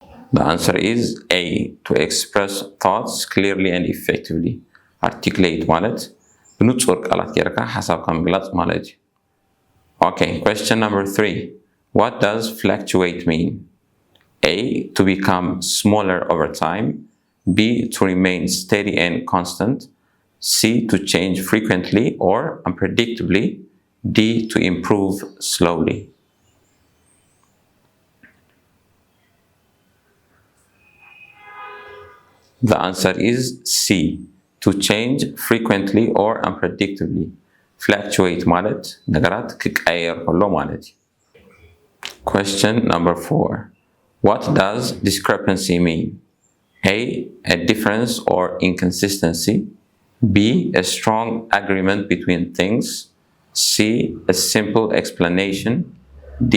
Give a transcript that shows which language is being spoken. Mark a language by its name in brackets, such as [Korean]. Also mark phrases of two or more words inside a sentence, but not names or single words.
[English] The answer is A. To express thoughts clearly and effectively. [Tigrinya] Articulate ማለት بنصور ቃላት ጌርካ ሓሳብካ ምግላጽ ማለት እዩ። [English] Okay, question number 3. What does fluctuate mean? A. To become smaller over time. B. To remain steady and constant. C. To change frequently or unpredictably. D. To improve slowly. The answer is C. To change frequently or unpredictably. [Tigrinya] Fluctuate ማለት ነገራት ክቀየር ከሎ ማለት እዩ። [English] Question number 4. What does discrepancy mean? A. A difference or inconsistency. B. A strong agreement between things. C. A simple explanation. D.